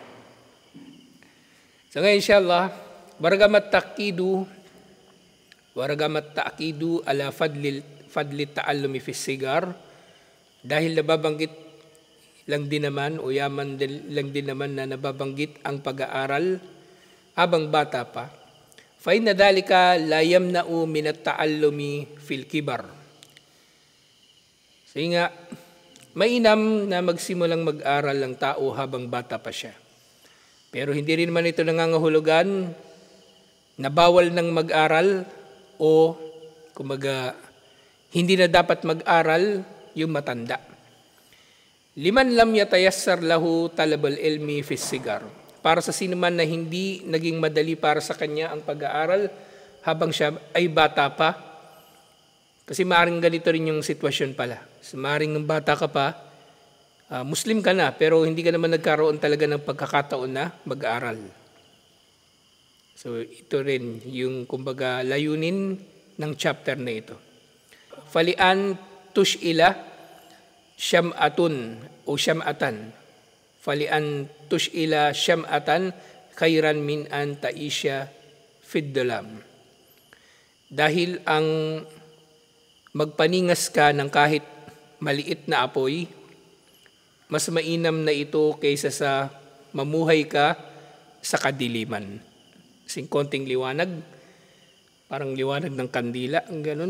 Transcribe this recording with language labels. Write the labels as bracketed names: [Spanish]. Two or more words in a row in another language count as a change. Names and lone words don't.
[Filipino] So ngayon insyaAllah, [Arabic] ورغم التأكيد على فضل التعلم في الصغر, [Filipino] dahil nababanggit lang din naman o yaman lang din naman na nababanggit ang pag-aaral habang bata pa, [Arabic] فإن ذلك لا يمنع من التعلم في الكبر. [Filipino] So nga, mainam na magsimulang mag-aral ang tao habang bata pa siya. Pero hindi rin naman ito nangangahulugan na bawal ng mag-aral o kumbaga hindi na dapat mag-aral yung matanda. [Arabic] لمن لم يتيسر له طلب العلم في الصغر. [Filipino] Para sa sino man na hindi naging madali para sa kanya ang pag-aaral habang siya ay bata pa. Kasi maaaring ganito rin yung sitwasyon pala. So, maaaring ng bata ka pa, Muslim ka na, pero hindi ka naman nagkaroon talaga ng pagkakataon na mag-aaral. So ito rin yung kumbaga layunin ng chapter na ito. [Arabic] فلأن تشعل شمعة أو شمعة. فلأن تشعل شمعة خير من أن تعيش في الظلام. [Filipino] Dahil ang magpaningas ka ng kahit maliit na apoy, mas mainam na ito kaysa sa mamuhay ka sa kadiliman. Kasing konting liwanag, parang liwanag ng kandila, ang ganun.